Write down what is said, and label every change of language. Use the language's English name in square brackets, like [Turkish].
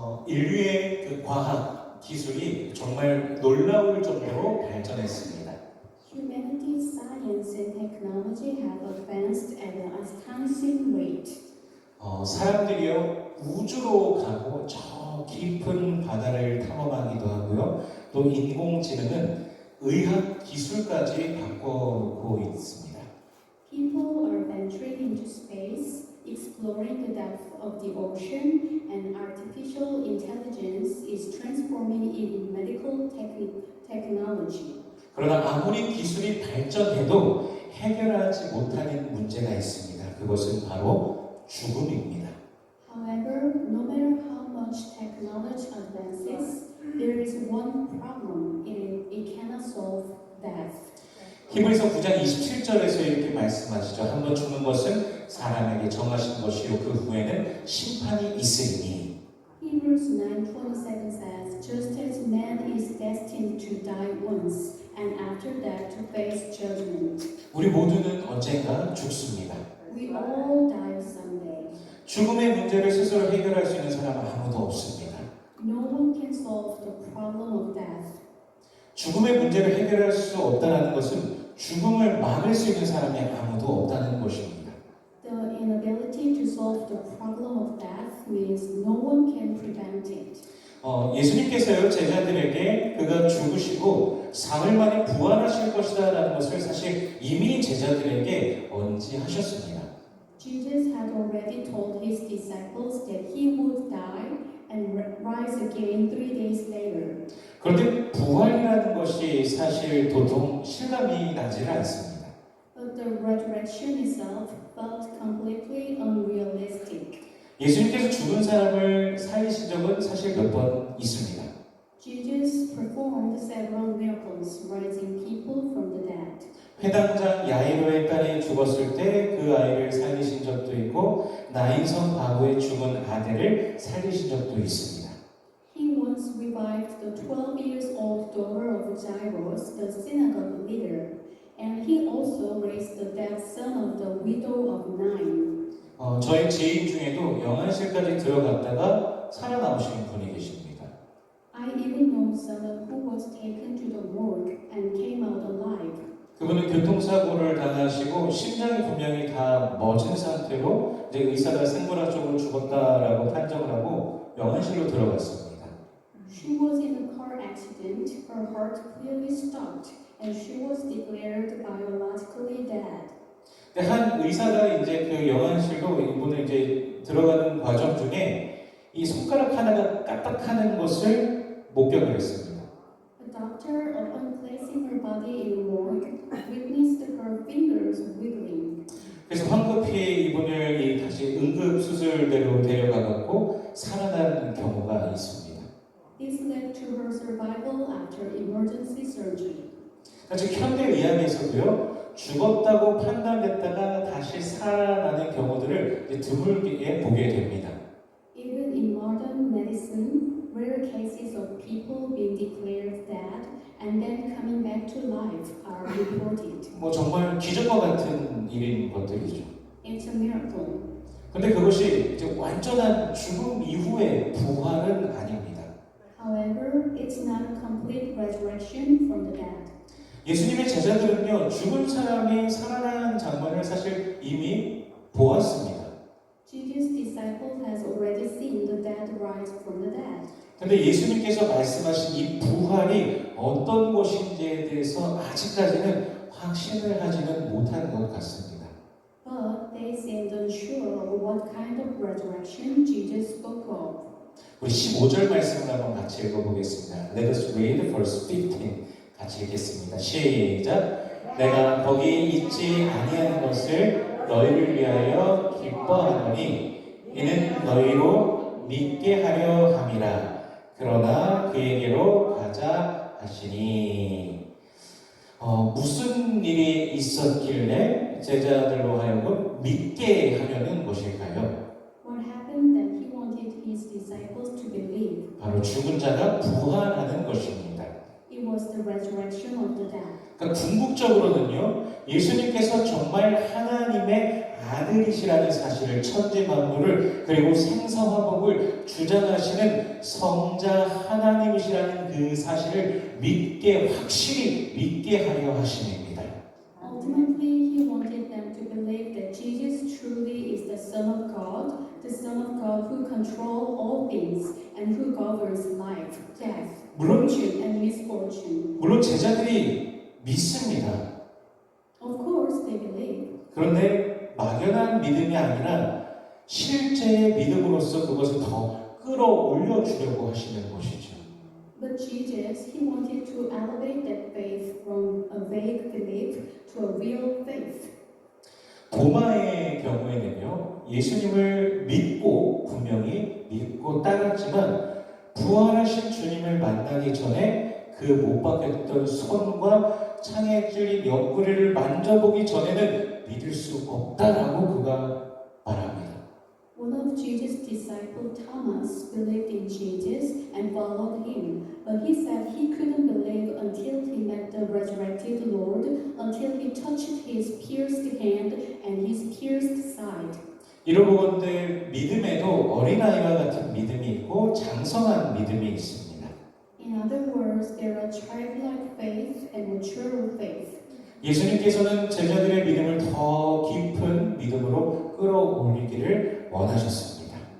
[Korean] 인류의 그 과학 기술이 정말 놀라울 정도로 발전했습니다. [English] Humanity's science and technology have advanced at an astonishing rate. [Korean] 사람들이요 우주로 가고 저 깊은 바다를 탐험하기도 하고요. 또 인공지능은 의학 기술까지 바꿔놓고 있습니다. [English] People are venturing into space, exploring the depth of the ocean, and artificial intelligence is transforming in medical technology. [Korean] 그러나 아무리 기술이 발전해도 해결하지 못하는 문제가 있습니다. 그것은 바로 죽음입니다. [English] However, no matter how much technology advances, there is one problem: it cannot solve death. [Korean] 히브리서 9장 27절에서 이렇게 말씀하시죠. 한번 죽는 것은 사람에게 정하신 것이요 그 후에는 심판이 있으리니. [English] Hebrews 9:27 says, "Just as man is destined to die once, and after that to face judgment." [Korean] 우리 모두는 언젠가 죽습니다. [English] We all die someday. [Korean] 죽음의 문제를 스스로 해결할 수 있는 사람은 아무도 없습니다. [English] No one can solve the problem of death. [Korean] 죽음의 문제를 해결할 수 없다는 것은 죽음을 막을 수 있는 사람이 아무도 없다는 것입니다. [English] The inability to solve the problem of death means no one can prevent it. [Korean] 예수님께서요 제자들에게 그가 죽으시고 사흘 만에 부활하실 것이다라는 것을 사실 이미 제자들에게 언지하셨습니다. [English] Jesus had already told his disciples that he would die and rise again 3 days later. [Korean] 그런데 부활이라는 것이 사실 도통 실감이 나지를 않습니다. [English] But the resurrection itself felt completely unrealistic. [Korean] 예수님께서 죽은 사람을 살리신 적은 사실 몇 번 있습니다. [English] Jesus performed several miracles, raising people from the dead. [Korean] 회당장 야이로의 딸이 죽었을 때 그 아이를 살리신 적도 있고 나인성 과부의 죽은 아들을 살리신 적도 있습니다. [English] He once revived the 12 years old daughter of Jairus, the synagogue leader, and he also raised the dead son of the widow of Nain. [Korean] 저희 지인 중에도 영안실까지 들어갔다가 살아나오신 분이 계십니다. [English] I even know someone who was taken to the morgue and came out alive. [Korean] 그분은 교통사고를 당하시고 심장이 분명히 다 멎은 상태로 이제 의사가 생물학적으로 죽었다라고 판정을 하고 영안실로 들어갔습니다. [English] She was in a car accident. Her heart clearly stopped, and she was declared biologically dead. [Korean] 한 의사가 이제 그 영안실로 이분을 이제 들어가는 과정 중에 이 손가락 하나가 까딱하는 것을 목격을 했습니다. [English] A doctor, upon placing her body in the morgue, witnessed her fingers wiggling. [Korean] 그래서 황급히 이분을 다시 응급수술대로 데려가갖고 살아난 경우가 있습니다. [English] This led to her survival after emergency surgery. [Korean] 즉 현대의학에서도요 죽었다고 판단됐다가 다시 살아나는 경우들을 드물게 보게 됩니다. [English] Even in modern medicine, rare cases of people being declared dead and then coming back to life are reported. [Korean] 정말 기적과 같은 일인 것들이죠. [English] It's a miracle. [Korean] 근데 그것이 이제 완전한 죽음 이후의 부활은 아닙니다. [English] However, it's not a complete resurrection from the dead. [Korean] 예수님의 제자들은요 죽은 사람이 살아나는 장면을 사실 이미 보았습니다. [English] Jesus' disciple has already seen the dead rise from the dead. [Korean] 근데 예수님께서 말씀하신 이 부활이 어떤 것인지에 대해서 아직까지는 확신을 하지는 못한 것 같습니다. [English] But they seemed unsure of what kind of resurrection Jesus spoke of. [Korean] 우리 15절 말씀을 한번 같이 읽어보겠습니다. [English] Let us read verse 15. [Korean] 같이 읽겠습니다. 시작. 내가 거기 있지 아니하는 것을 너희를 위하여 기뻐하노니 이는 너희로 믿게 하려 함이라. 그러나 그에게로 가자 하시니. 무슨 일이 있었길래 제자들로 하여금 믿게 하려는 것일까요? [English] What happened that he wanted his disciples to believe? [Korean] 바로 죽은 자가 부활하는 것입니다. [English] It was the resurrection of the dead. [Korean] 그러니까 궁극적으로는요, 예수님께서 정말 하나님의 아들이시라는 사실을 천지 만물을 그리고 생사화복을 주장하시는 성자 하나님이시라는 그 사실을 확실히 믿게 하려 하심입니다. [English] Ultimately, he wanted them to believe that Jesus truly is the Son of God who controls all things and who governs life, death, [Korean] 물론- [English] fortune, and misfortune. [Korean] 물론 제자들이 믿습니다. [English] Of course, they believe. [Korean] 그런데 막연한 믿음이 아니라 실제의 믿음으로써 그것을 더 끌어올려 주려고 하시는 것이죠. [English] But Jesus, he wanted to elevate that faith from a vague belief to a real faith. [Korean] 도마의 경우에는요, 예수님을 분명히 믿고 따랐지만 부활하신 주님을 만나기 전에 그 못 박혔던 손과 창에 찔린 옆구리를 만져보기 전에는 믿을 수 없다라고 그가 말합니다. [English] One of Jesus' disciples, Thomas, believed in Jesus and followed him, but he said he couldn't believe until he met the resurrected Lord, until he touched his pierced hand and his pierced side. [Korean] 이러고 본데 믿음에도 어린아이와 같은 믿음이 있고 장성한 믿음이 있습니다. [English] In other words, there are childlike faith and mature faith. [Korean] 예수님께서는 제자들의 믿음을 더 깊은 믿음으로 끌어올리기를 원하셨습니다.